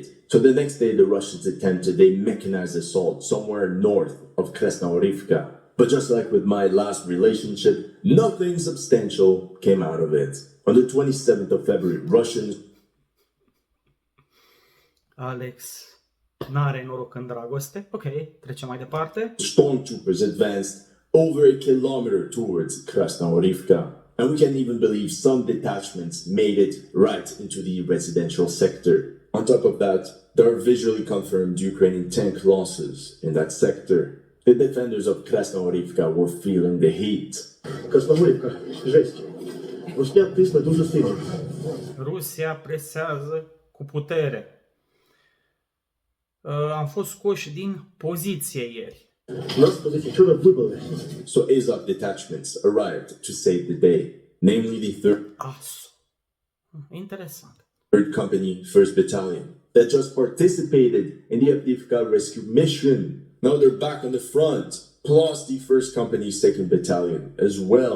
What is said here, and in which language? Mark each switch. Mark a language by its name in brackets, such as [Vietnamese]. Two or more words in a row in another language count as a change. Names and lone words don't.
[English] So the next day, the Russians attempted a mechanized assault somewhere north of Krasnohorivka. But just like with my last relationship, nothing substantial came out of it. On the 27th of February, Russians [Romanian] Alex n-are noroc în dragoste. Ok, trecem mai departe. [English] stormtroopers advanced over a kilometer towards Krasnohorivka. And we can even believe some detachments made it right into the residential sector. On top of that, there are visually confirmed Ukrainian tank losses in that sector. The defenders of Krasnohorivka were feeling the heat. [Ukrainian] Красноголівка, жесть. Русня тисне дуже сильно. [Romanian] Rusia presează cu putere. Am fost scoși din poziție ieri. Нас позиції вчора вибили. [English] So Azov detachments arrived to save the day, namely the 3rd [Romanian] Asu. Interesant. [English] Company, 1st Battalion, that just participated in the Avdiivka rescue mission. Now they're back on the front, plus the 1st Company, 2nd Battalion as well.